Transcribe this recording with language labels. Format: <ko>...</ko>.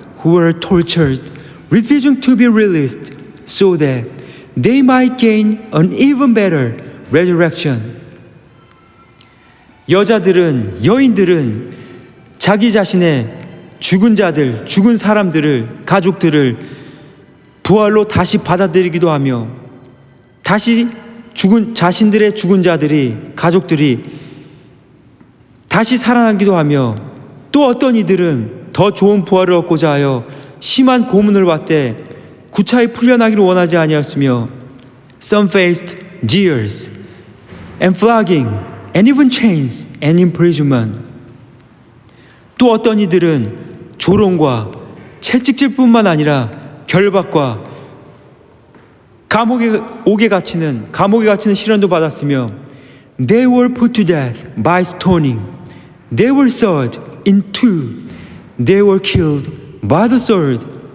<en>who were tortured, refusing to be released so that they might gain an even better resurrection.</en> <ko>여인들은 자기 자신의 죽은 자들, 죽은 사람들을, 가족들을 부활로 다시 받아들이기도 하며 다시 자신들의 죽은 자들이, 가족들이 다시 살아나기도 하며 또 어떤 이들은 더 좋은 부활을 얻고자 하여 심한 고문을 받되 구차히 풀려나기를 원하지 아니하였으며</ko> <en>Some faced jeers and flogging and even chains and imprisonment.</en> <ko>또 어떤 이들은 조롱과 채찍질뿐만 아니라 결박과 감옥에 갇히는 시련도 받았으며</ko> <en>They were put to death by stoning. They were sawed in two. They were killed by the sword.</en>